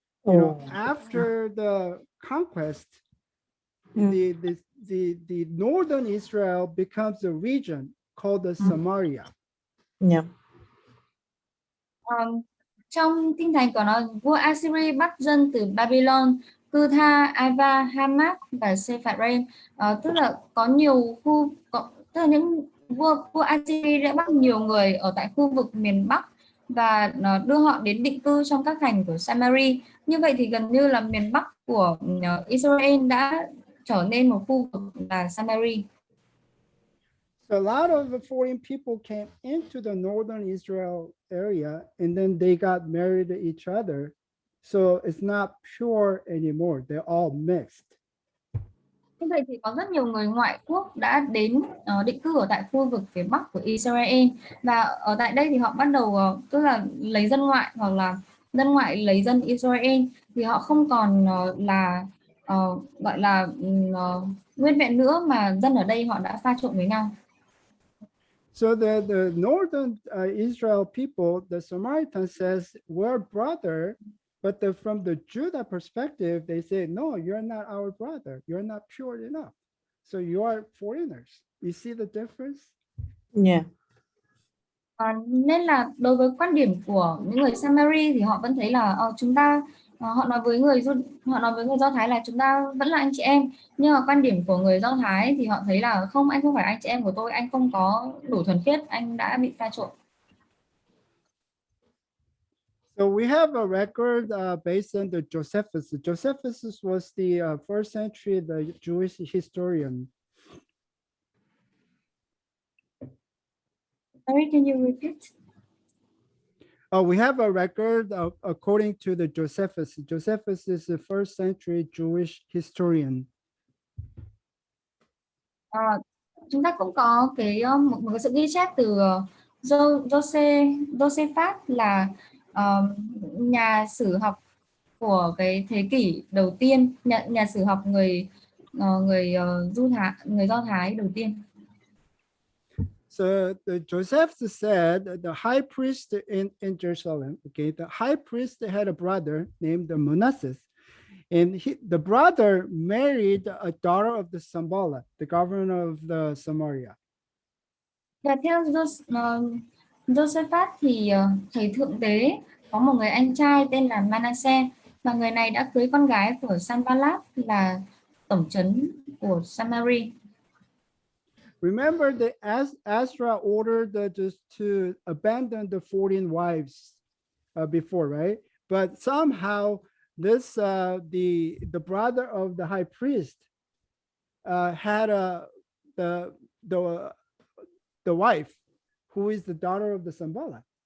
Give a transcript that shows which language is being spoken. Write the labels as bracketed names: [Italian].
[English] You know, after the conquest, the northern Israel becomes a region called the Samaria. Yeah. [Vietnamese] Trong kinh thánh của nó, vua Assyria bắt dân từ Babylon, Cutha, Ava, Hamath và Sepharvaim, tức là có nhiều khu, tức là những vua Assyria đã bắt nhiều người ở tại khu vực miền Bắc và đưa họ đến định cư trong các thành của Seminary. Như vậy thì gần như là miền Bắc của Israel đã trở nên một khu vực là Seminary. [English] So a lot of the foreign people came into the northern Israel area and then they got married to each other. So it's not pure anymore. They're all mixed. [Vietnamese] Như vậy thì có rất nhiều người ngoại quốc đã đến định cư ở tại khu vực phía Bắc của Israel, và ở tại đây thì họ bắt đầu tức là lấy dân ngoại hoặc là dân ngoại lấy dân Israel, thì họ không còn là gọi là nguyên vẹn nữa, mà dân ở đây họ đã pha trộn với nhau. [English] So the northern Israel people, the Samaritan says, we're brother, but from the Judah perspective, they say, no, you're not our brother. You're not pure enough. So you are foreigners. You see the difference? Yeah. [Vietnamese] Nên là đối với quan điểm của những người Samari thì họ vẫn thấy là chúng ta, họ nói với người Do Thái là chúng ta vẫn là anh chị em, nhưng mà quan điểm của người Do Thái thì họ thấy là không, anh không phải anh chị em của tôi, anh không có đủ thuần khiết, anh đã bị pha trộn. [English] So we have a record based on the Josephus. Josephus was the first century, the Jewish historian. Sorry, can you repeat? We have a record according to the Josephus. Josephus is the first century Jewish historian. [Vietnamese] Chúng ta cũng có một cái sự ghi chép từ Josephat là nhà sử học của cái thế kỷ đầu tiên, nhà sử học người Do Thái đầu tiên. [English] So the Josephus said the high priest in Jerusalem, okay, the high priest had a brother named Manasseh, and the brother married a daughter of the Sanballat, the governor of the Samaria. [Vietnamese] Và theo Josephat thì thầy thượng tế có một người anh trai tên là Manasseh, và người này đã cưới con gái của Sanballat là tổng trấn của Samaria. [English] Remember that Ezra ordered just to abandon the foreign wives before, right? But somehow this the brother of the high priest had the wife who is the daughter of the Sanballat.